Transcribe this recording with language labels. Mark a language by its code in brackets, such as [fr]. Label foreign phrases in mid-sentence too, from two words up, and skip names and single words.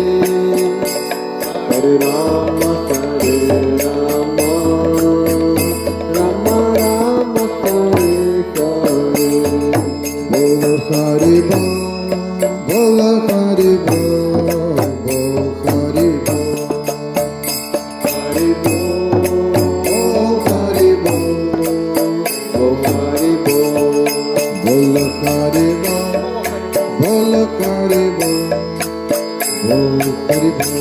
[sa] हरे राम, हरे राम, राम राम, हरे हरे. [bn] বলো হরি বোল, বলো হরি বোল, বল হরি বোল, হরি বোল, হরি বোল, হরি বোল. বলো হরি বোল, বলো হরি বোল, বল হরি বোল.